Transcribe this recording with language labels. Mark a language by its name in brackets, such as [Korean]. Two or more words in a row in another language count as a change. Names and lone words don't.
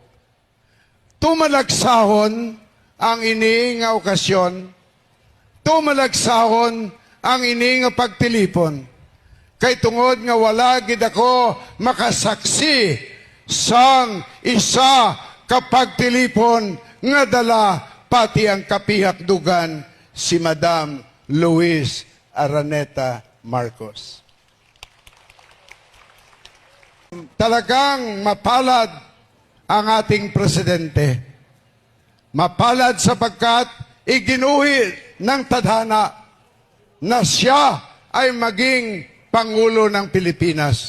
[Hiligaynon] Tumalagsahon ang ini nga okasyon, tumalagsahon ang ini nga pagtilipon. Kay tungod nga wala gid ako makasaksi sang isa kapagtilipon nga dala pati ang kapihakdugan si Madam Luis Araneta Marcos. [Filipino] Talagang mapalad ang ating presidente. Mapalad sapagkat iginuhit ng tadhana na siya ay maging Pangulo ng Pilipinas.